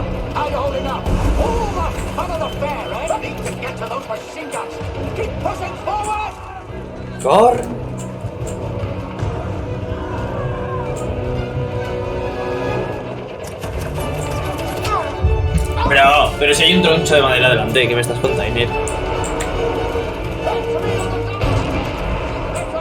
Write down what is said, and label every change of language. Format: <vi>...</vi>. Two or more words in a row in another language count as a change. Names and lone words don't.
<en>How you holding up? All the fun of the fair, eh? Need to get to those machine guns. Keep pushing forward!</en> <es>Corre. Pero si hay un troncho de madera delante, ¿qué me estás contando, Iner?</es>